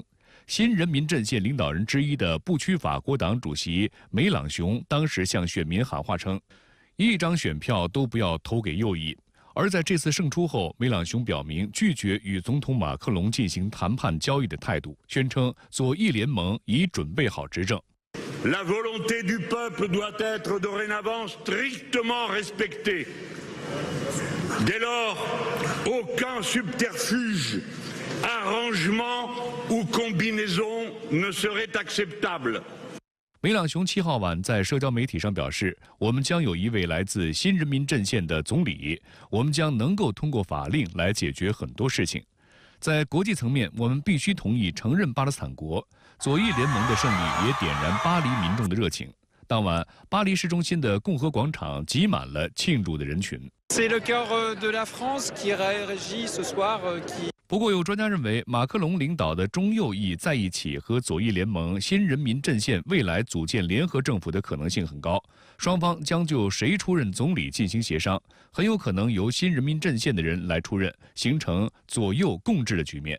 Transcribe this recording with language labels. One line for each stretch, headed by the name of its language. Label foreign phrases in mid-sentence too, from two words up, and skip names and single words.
Chinese: 新人民阵线领导人之一的不屈法国党主席梅朗雄当时向选民喊话称：“一张选票都不要投给右翼。” 而在这次胜出后，梅朗雄表明拒绝与总统马克龙进行谈判交易的态度，宣称左翼联盟已准备好执政。
French: La volonté du peuple doit être dorénavant strictement respectée. Dès lors, aucun subterfuge, arrangement ou combinaison ne serait acceptable.
Chinese: 梅朗雄7号晚在社交媒体上表示：“我们将有一位来自新人民阵线的总理，我们将能够通过法令来解决很多事情。在国际层面，我们必须同意承认巴勒斯坦国。左翼联盟的胜利也点燃巴黎民众的热情。当晚，巴黎市中心的共和广场挤满了庆祝的人群。”
French: C'est le cœur de la France qui réagit ce soir, qui
Chinese: 不过，有专家认为，马克龙领导的中右翼在一起和左翼联盟新人民阵线未来组建联合政府的可能性很高。双方将就谁出任总理进行协商，很有可能由新人民阵线的人来出任，形成左右共治的局面。